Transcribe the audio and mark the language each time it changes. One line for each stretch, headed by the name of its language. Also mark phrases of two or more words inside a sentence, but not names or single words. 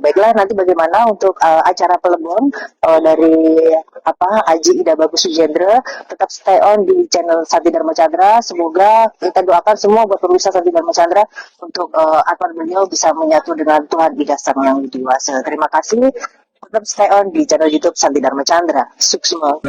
Indonesian: Baiklah, nanti bagaimana untuk acara pelebon dari Aji Ida Bagus Sujendra, tetap
English: stay on
Indonesian: di channel Santi Dharma Chandra. Semoga kita doakan semua buat pemirsa Santi Dharma Chandra untuk agar beliau bisa menyatu dengan Tuhan Ida Sang Yang Dewasa. Terima kasih. Tetap
English: stay on
Indonesian: di channel YouTube Santi Dharma Chandra. Sukses.